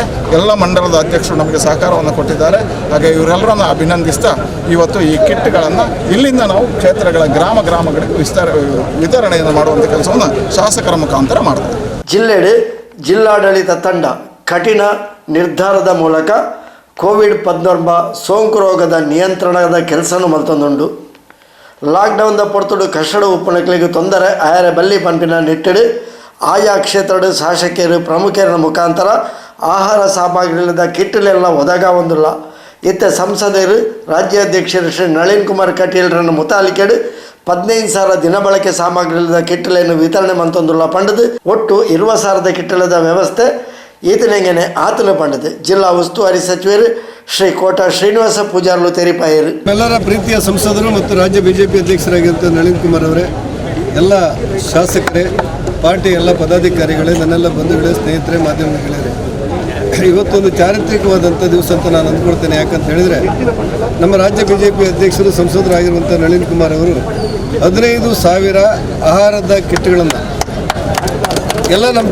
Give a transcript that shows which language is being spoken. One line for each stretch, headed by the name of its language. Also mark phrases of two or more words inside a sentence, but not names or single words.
Kannada: ಎಲ್ಲ ಮಂಡಲದ ಅಧ್ಯಕ್ಷರು ನಮಗೆ ಸಹಕಾರವನ್ನು ಕೊಟ್ಟಿದ್ದಾರೆ. ಹಾಗೆ ಇವರೆಲ್ಲರನ್ನು ಅಭಿನಂದಿಸ್ತಾ ಇವತ್ತು ಈ ಕಿಟ್ಗಳನ್ನು ಇಲ್ಲಿಂದ ನಾವು ಕ್ಷೇತ್ರಗಳ ಗ್ರಾಮಗಳಿಗೆ ವಿತರಣೆಯನ್ನು ಮಾಡುವಂಥ ಕೆಲಸವನ್ನು ಶಾಸಕರ ಮುಖಾಂತರ ಮಾಡ್ತೇವೆ.
Tulu: ಜಿಲ್ಲೆಡೆ ಜಿಲ್ಲಾಡಳಿತ ತಂಡ ಕಠಿಣ ನಿರ್ಧಾರದ ಮೂಲಕ ಕೋವಿಡ್-19 ಸೋಂಕು ರೋಗದ ನಿಯಂತ್ರಣದ ಕೆಲಸನೂ ಮಲ್ತೊಂದುಂಡು. ಲಾಕ್ಡೌನ್ದ ಪೊರ್ತುಡು ಕಷ್ಟಡು ಉಪ್ಪುನಕ್ಲಿಗೆ ತೊಂದರೆ ಆಯರ ಬಲ್ಲಿ ಪಂಪಿನ ನಿಟ್ಟಿಡು ಆಯಾ ಕ್ಷೇತ್ರದ ಶಾಸಕರು ಪ್ರಮುಖರ ಮುಖಾಂತರ ಆಹಾರ ಸಾಮಗ್ರಿಗಳದ ಕಿಟ್ಲೆಲ್ಲ ಒದಗಾವೊಂದಿಲ್ಲ. ಇತ್ತ ಸಂಸದರು ರಾಜ್ಯಾಧ್ಯಕ್ಷರು ಶ್ರೀ ನಳಿನ್ ಕುಮಾರ್ ಕಟೀಲ್ರನ್ನು ಮುತಾಲಿಕೆಡು 15,000 ದಿನಬಳಕೆ ಸಾಮಗ್ರಿಗಳದ ಕಿಟ್ಲೆಯನ್ನು ವಿತರಣೆ ಮಂತೊಂದುಲ್ಲ ಪಂಡದು. ಒಟ್ಟು 20,000 ಕಿಟ್ಲದ ವ್ಯವಸ್ಥೆ ಈತನೆಂಗನೆ ಆತಲು ಪಂಡದು. ಜಿಲ್ಲಾ ಉಸ್ತುವಾರಿ ಸಚಿವರು ಶ್ರೀ ಕೋಟ ಶ್ರೀನಿವಾಸ ಪೂಜಾರ್ಲು ತೆರಿಪಾಯರು.
Kannada: ಎಲ್ಲರ ಪ್ರೀತಿಯ ಸಂಸದರು ಮತ್ತು ರಾಜ್ಯ BJP ಅಧ್ಯಕ್ಷರಾಗಿರುವಂಥ ನಳಿನ್ ಕುಮಾರ್ ಅವರೇ, ಎಲ್ಲ ಶಾಸಕರೇ, ಪಾರ್ಟಿ ಎಲ್ಲ ಪದಾಧಿಕಾರಿಗಳೇ, ನನ್ನೆಲ್ಲ ಬಂಧುಗಳೇ, ಸ್ನೇಹಿತರೆ, ಮಾಧ್ಯಮಗಳೇ, ಇವತ್ತೊಂದು ಚಾರಿತ್ರಿಕವಾದಂಥ ದಿವಸ ಅಂತ ನಾನು ಅಂದ್ಕೊಳ್ತೇನೆ. ಯಾಕಂತ ಹೇಳಿದರೆ ನಮ್ಮ ರಾಜ್ಯ BJP ಅಧ್ಯಕ್ಷರು ಸಂಸದರಾಗಿರುವಂಥ ನಳಿನ್ ಕುಮಾರ್ ಅವರು 15,000 ಆಹಾರದ ಕಿಟ್ಗಳನ್ನು ಎಲ್ಲ ನಮ್ಮ